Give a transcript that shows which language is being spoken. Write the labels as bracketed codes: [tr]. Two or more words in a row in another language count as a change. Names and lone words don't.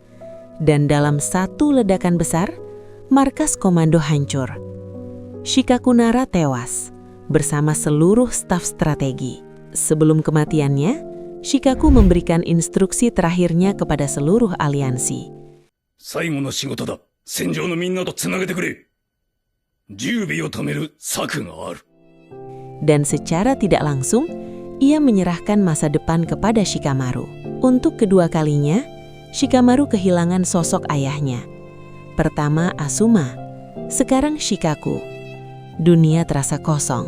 [id] Dan dalam satu ledakan besar, markas komando hancur. Shikaku Nara tewas bersama seluruh staf strategi. Sebelum kematiannya, Shikaku memberikan instruksi terakhirnya kepada seluruh aliansi. [ja] 最後の仕事だ。戦場のみんなとつなげてくれ。十尾を止める策がある。 [id] Dan secara tidak langsung, ia menyerahkan masa depan kepada Shikamaru. Untuk kedua kalinya, Shikamaru kehilangan sosok ayahnya. Pertama Asuma, sekarang Shikaku. Dunia terasa kosong.